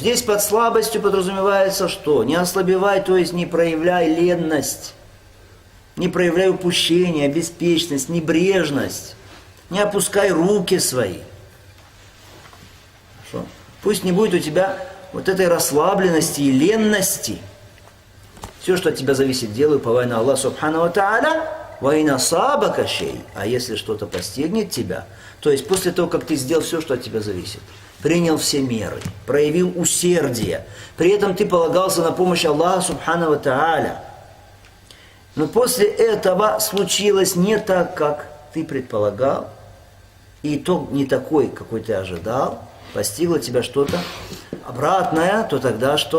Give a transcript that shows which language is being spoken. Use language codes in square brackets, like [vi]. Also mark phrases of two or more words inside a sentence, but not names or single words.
[ru] Здесь под слабостью подразумевается что? Не ослабевай, то есть не проявляй ленность, не проявляй упущение, беспечность, небрежность. Не опускай руки свои. Хорошо? Пусть не будет у тебя вот этой расслабленности и ленности. Все, что от тебя зависит, делай, уповай на Аллах [ar] سبحانه وتعالى. وإن سبقك شيء. [ru] А если что-то постигнет тебя, то есть после того, как ты сделал все, что от тебя зависит, принял все меры, проявил усердие, при этом ты полагался на помощь Аллаха [ar] سبحانه وتعالى. [ru] Но после этого случилось не так, как ты предполагал, и итог не такой, какой ты ожидал, постигло тебя что-то обратное, то тогда что?